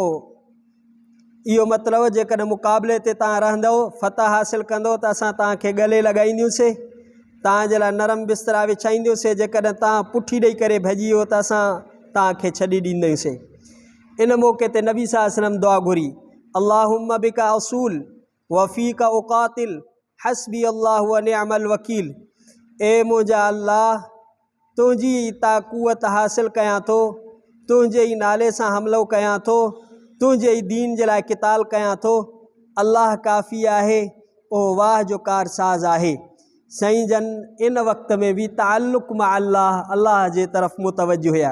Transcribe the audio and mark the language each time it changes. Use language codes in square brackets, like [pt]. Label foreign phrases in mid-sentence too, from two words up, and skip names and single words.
[sd] इहो मतिलबु जेकॾहिं मुक़ाबले ते तव्हां रहंदव, फ़तह हासिल कंदो त असां तव्हांखे गले लॻाईंदियूंसीं, तव्हांजे लाइ नरम बिस्तरा विछाईंदियूंसीं। जेकॾहिं तव्हां पुठी ॾेई करे भॼी वियो त असां तव्हांखे छॾे ॾींदासीं। इन मौक़े ते नबी [ar] صلى الله عليه وسلم [sd] दुआ घुरी, [ar] اللهم بك أصول وفيك أقاتل حسبي الله ونعم الوكيل. [sd] ए मुंहिंजा अल्लाह, तुंहिंजी ताक़ूत हासिल कयां थो, तुंहिंजे ई नाले सां हमिलो कयां थो, तुंहिंजे ई दीन जे लाइ क़िताल कयां थो। अल्लाह काफ़ी आहे, ओ वाह जो कारसाज़ आहे। साईं जन इन वक़्त में बि ताल्लुक़ मां अल्लाह जे तरफ़ मुतवजो हुया।